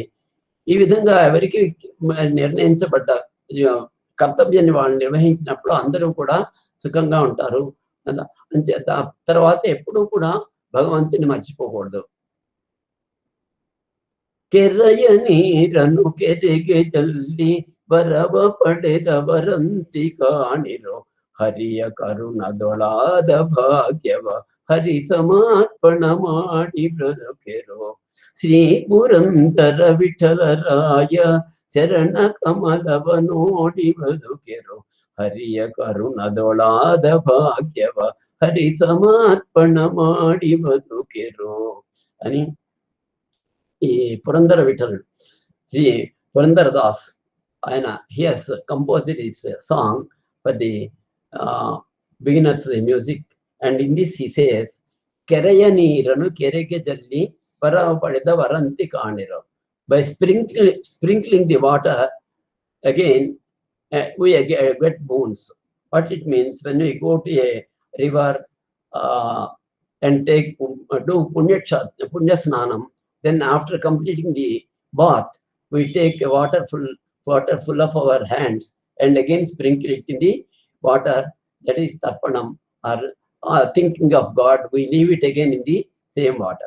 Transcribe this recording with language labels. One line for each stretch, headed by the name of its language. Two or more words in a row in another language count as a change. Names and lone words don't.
Telugu: ఈ విధంగా ఎవరికి నిర్ణయించబడ్డ కర్తవ్యాన్ని వాళ్ళు నిర్వహించినప్పుడు అందరూ కూడా సుఖంగా ఉంటారు. తర్వాత ఎప్పుడూ కూడా భగవంతుని మర్చిపోకూడదు.
Kannada: ಕೆರೆಯ ನೀರನು ಕೆರೆಗೆ ಚೆಲ್ಲಿ ವರವ ಪಡೆದವರಂತಿ ಕಾಣಿರೋ ಹರಿಯ ಕರುಣದೊಳಾದ ಭಾಗ್ಯವ ಹರಿ ಸಮರ್ಪಣ ಮಾಡಿ ಬ್ರದುಕೆರೋ ಶ್ರೀ ಪುರಂದರ ವಿಠಲರಾಯ ಶರಣ ಕಮಲವ ನೋಡಿ ಬದುಕೆರೋ ಹರಿಯ ಕರುಣದೊಳಾದ ಭಾಗ್ಯವ ಹರಿ ಸಮರ್ಪಣ ಮಾಡಿ ಬದುಕೆರೋ అని
Telugu: ఈ పురందర విఠలుడు శ్రీ పురందరదాస్ ఆయన
English: he has composed his song for the beginners music, and in this he says
Kannada: ಕೆರೆಯ ನೀರನ್ನು ಕೆರೆಗೆ ಜಲ್ಲಿ ವರವ ಪಡೆದ ವರಂತಿ ಕಾಣಿರೋ.
English: By sprinkling the water again we get boons. What it means, when we go to a river and do
Telugu: పుణ్య స్నానం,
English: then after completing the bath we take a water full of our hands and again sprinkle it in the water, that is tarpanam, or thinking of God, we leave it again in the same water.